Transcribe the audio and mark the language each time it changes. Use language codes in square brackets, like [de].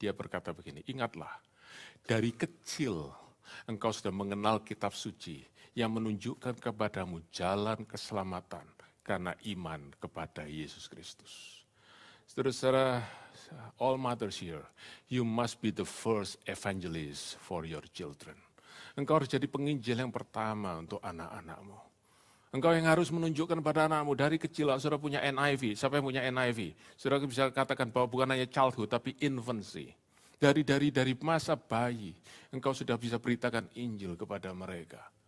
[id] Dia berkata begini, ingatlah, dari kecil engkau sudah mengenal kitab suci yang menunjukkan kepadamu jalan keselamatan karena iman kepada Yesus Kristus. [en] Saudara-saudara, all mothers here, you must be the first evangelist for your children. [id] Engkau harus jadi penginjil yang pertama untuk anak-anakmu. Engkau yang harus menunjukkan pada anakmu dari kecil. Saudara punya NIV, siapa yang punya NIV? Saudara bisa katakan bahwa bukan hanya childhood, tapi infancy. Dari masa bayi, engkau sudah bisa beritakan Injil kepada mereka.